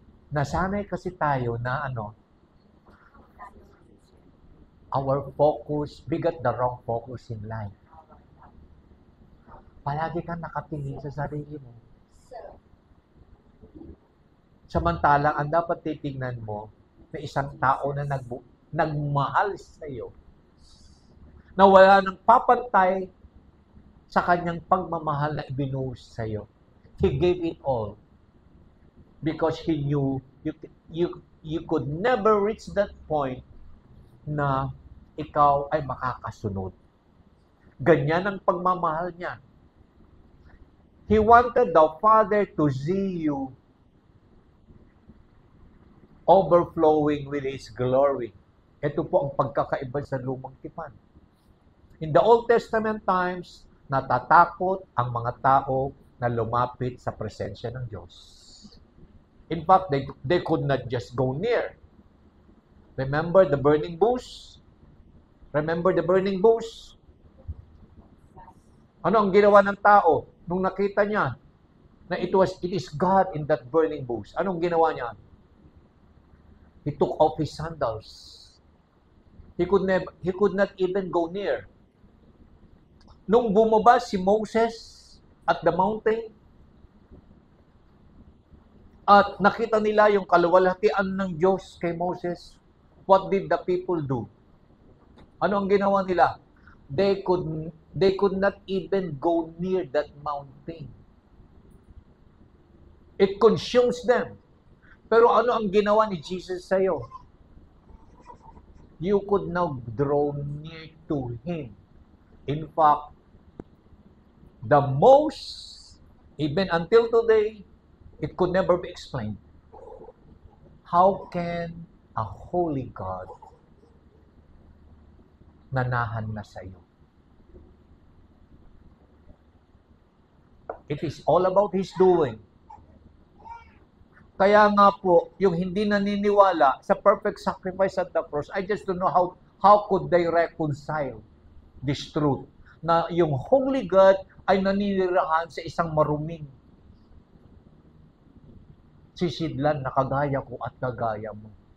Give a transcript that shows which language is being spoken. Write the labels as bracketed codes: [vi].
[tl] Nasanay kasi tayo na [en] our focus, we got the wrong focus in life. [tl] Palagi kang nakatingin sa sarili mo. Samantalang ang dapat titingnan mo, may isang tao na nagmahal sa iyo, na wala nang papantay sa kanyang pagmamahal na ibinuhos sa iyo. [en] He gave it all because He knew you could never reach that point [tl] na ikaw ay makakasunod. Ganyan ang pagmamahal niya. [en] He wanted the Father to see you overflowing with His glory. [tl] Ito po ang pagkakaiba sa lumang tipan. [en] In the Old Testament times, [tl] natatakot ang mga tao na lumapit sa presensya ng Diyos. [en] In fact, they could not just go near. Remember the burning bush? Remember the burning bush? [tl] Ano ang ginawa ng tao nung nakita niya na [en] it is God in that burning bush? [tl] Anong ginawa niya? [en] He took off his sandals. He could not even go near. [tl] Nung bumaba si Moses [en] at the mountain, [tl] at nakita nila yung kaluwalhatian ng Diyos kay Moses, [en] what did the people do? [tl] Ano ang ginawa nila? [en] They They could not even go near that mountain. It consumes them. [tl] Pero ano ang ginawa ni Jesus sa'yo? [en] You could now draw near to Him. In fact, the most, even until today, it could never be explained. How can a holy God [tl] nanahan na sa iyo? [en] It is all about His doing. [tl] Kaya nga po, yung hindi naniniwala sa [en] perfect sacrifice at the cross, I just don't know how could they reconcile this truth [tl] na yung holy God ay naninirahan sa isang maruming sisidlan na kagaya ko at kagaya mo.